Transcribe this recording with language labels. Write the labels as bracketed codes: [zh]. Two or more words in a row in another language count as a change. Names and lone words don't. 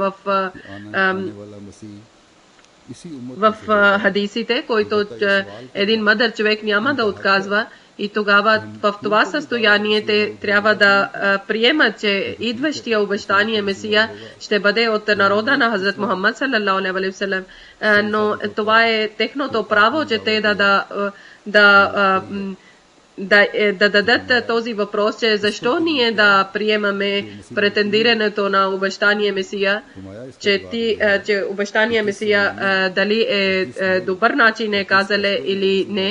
[bg] в хадисите, който един мъдър човек няма да отказва и тогава в това състояние те трябва да приемат, че идващия обещания Месия ще бъде от народа на Хазрат Мухаммад [ar] صلى الله عليه وسلم. [bg] Но това е техното право, че те да дадат този въпрос, че защо ние да приемаме претендирането на обещания Месия, че обещания Месия дали е добър начин е казале или не.